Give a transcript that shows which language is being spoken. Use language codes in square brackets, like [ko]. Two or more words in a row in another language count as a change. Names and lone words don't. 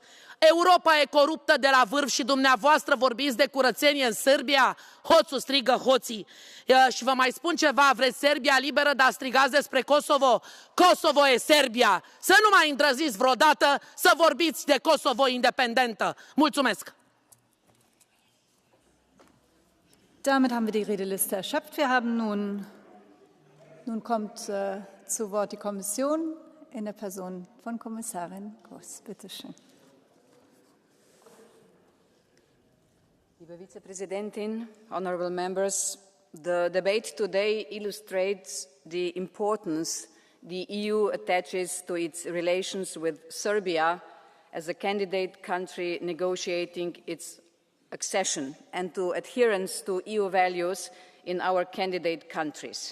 [ro] Europa e coruptă de la vârf și dumneavoastră vorbiți de curățenie în Serbia? Hoțul strigă hoții. Și vă mai spun ceva, vreți Serbia liberă, dar strigați despre Kosovo? Kosovo e Serbia. Să nu mai îndrăziți vreodată să vorbiți de Kosovo independentă. Mulțumesc! [de] Damit haben wir die Redeliste erschöpft. Wir haben nun kommt zu Wort die Kommission in der Person von Kommissarin Kroes. Bitte schön. Liebe Vizepräsidentin, [en] honorable members, the debate today illustrates the importance the EU attaches to its relations with Serbia as a candidate country negotiating its accession and to adherence to EU values in our candidate countries.